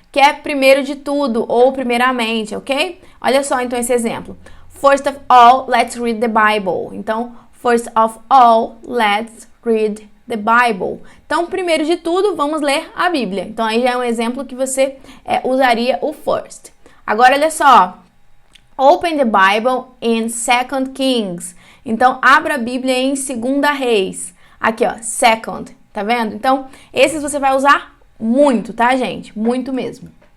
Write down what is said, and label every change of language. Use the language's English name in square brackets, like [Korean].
[Portuguese] Que é primeiro de tudo ou primeiramente, ok? Olha só, então, esse exemplo. [English] First of all, let's read the Bible. Então, first of all, let's read the Bible. [Portuguese] Então, primeiro de tudo, vamos ler a Bíblia. Então, aí já é um exemplo que você usaria o first. Agora, olha só. [English] Open the Bible in 2 Kings. [Portuguese] Então, abra a Bíblia em 2 Reis. Aqui, ó, second. Tá vendo? Então, esses você vai usar muito, tá, gente? Muito mesmo.